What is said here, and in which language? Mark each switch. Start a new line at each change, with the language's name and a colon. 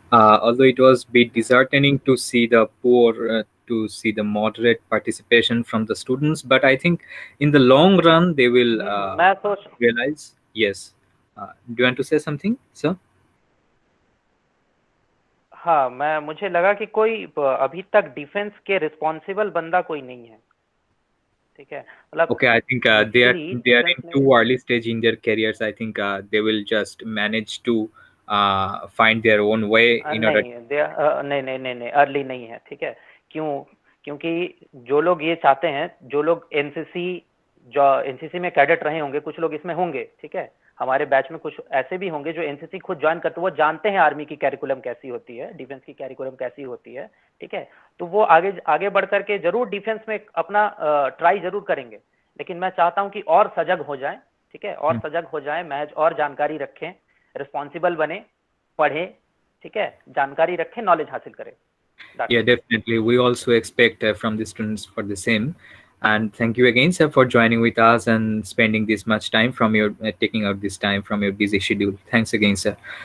English: Although it was a bit disheartening to see the to see the moderate participation from the students, but I think in the long run they will
Hindi: मैं सोच
English: realize. Yes. Do you want to say something, sir?
Hindi: हाँ, मुझे लगा कि कोई अभी तक defence के रिस्पॉन्सिबल बंदा कोई नहीं है, ठीक है, मतलब
English: Okay, I think they are in too early stage in their careers. I think they will just manage to find their own way in order.
Hindi: नहीं, अर्ली नहीं है, ठीक है। क्योंकि जो लोग ये चाहते हैं, जो लोग एनसीसी में कैडेट रहे होंगे, कुछ लोग इसमें होंगे, ठीक है, हमारे बैच में कुछ ऐसे भी होंगे जो एनसीसी खुद ज्वाइन करते, वो जानते हैं आर्मी की कैरिकुलम कैसी होती है, डिफेंस की कैरिकुलम कैसी होती है, ठीक है, तो वो आगे बढ़ करके जरूर डिफेंस में अपना ट्राई जरूर करेंगे। लेकिन मैं चाहता हूं कि और सजग हो जाए, ठीक है, और सजग हो जाए, महज और जानकारी रखें, रिस्पॉन्सिबल बने, पढ़े, ठीक है, जानकारी रखें, नॉलेज हासिल करें।
English: Yeah, definitely. We also expect from the students for the same. And thank you again, sir, for joining with us and spending this much time from your taking out this time from your busy schedule. Thanks again, sir.